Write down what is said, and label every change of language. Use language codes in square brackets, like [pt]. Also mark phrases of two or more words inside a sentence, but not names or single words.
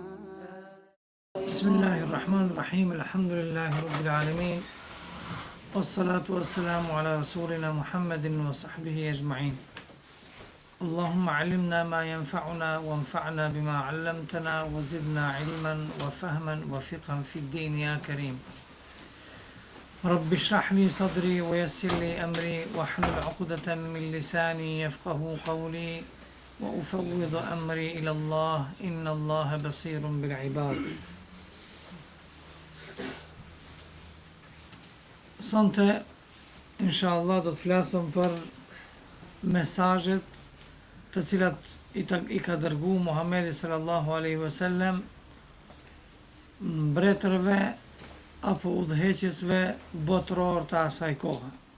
[ar] بسم الله الرحمن الرحيم الحمد لله رب العالمين والصلاة والسلام على رسولنا محمد وصحبه أجمعين اللهم علمنا ما ينفعنا وانفعنا بما علمتنا وزدنا علما وفهما وفقها في الدين يا كريم رب اشرح لي صدري ويسر لي أمري واحلل عقدة من لساني يفقه قولي وأفوض أمري إلى الله إن الله بصير بالعباد. [sq] Sonte, inshallah, do të flasëm për mesazhet të cilat i ka dërgu Muhamedi [ar] صلى الله عليه وسلم [sq] mbretërve apo udhëheqësve botëror të asaj kohe.